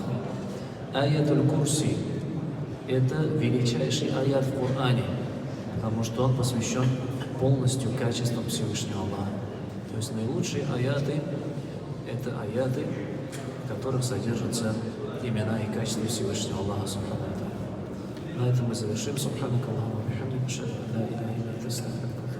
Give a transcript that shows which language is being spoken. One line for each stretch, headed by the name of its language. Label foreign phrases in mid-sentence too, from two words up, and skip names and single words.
Russian: Аятуль Курси – это величайший аят в Коране, потому что он посвящен полностью качествам Всевышнего Аллаха. То есть наилучшие аяты – это аяты, в которых содержатся имена и качества Всевышнего Аллаха,
Arabic: سبحانه وتعالى.
Russian: На этом мы завершим.
Arabic: سبحانك اللهم وبحمدك، أشهد أن لا إله إلا أنت، أستغفرك.